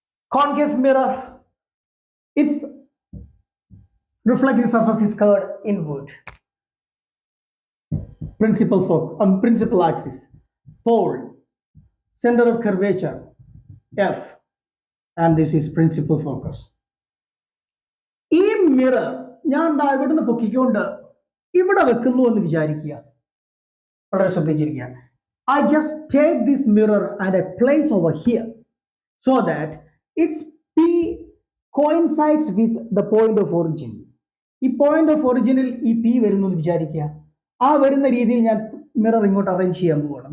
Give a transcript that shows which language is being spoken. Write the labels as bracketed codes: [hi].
[en] Concave mirror, its reflecting surface is curved inward. Principal axis, pole, center of curvature, F, and this is principal focus. [ml] ഈ mirror ഞാൻ ഇവിടുന്ന് പൊക്കിക്കൊണ്ട് ഇവിടെ വെക്കുന്നു എന്ന് വിചാരിക്കുക. വളരെ ശ്രദ്ധിച്ചിരിക്കുക. [en] I just take this mirror and I place over here so that its P coincides with the point of origin. [ml] ഈ പോയിന്റ് ഓഫ് ഒറിജിനിൽ ഈ P വരുന്നു എന്ന് വിചാരിക്കുക. ആ വരുന്ന രീതിയിൽ ഞാൻ മിറർ ഇങ്ങോട്ട് അറേഞ്ച് ചെയ്യാൻ പോവാണ്.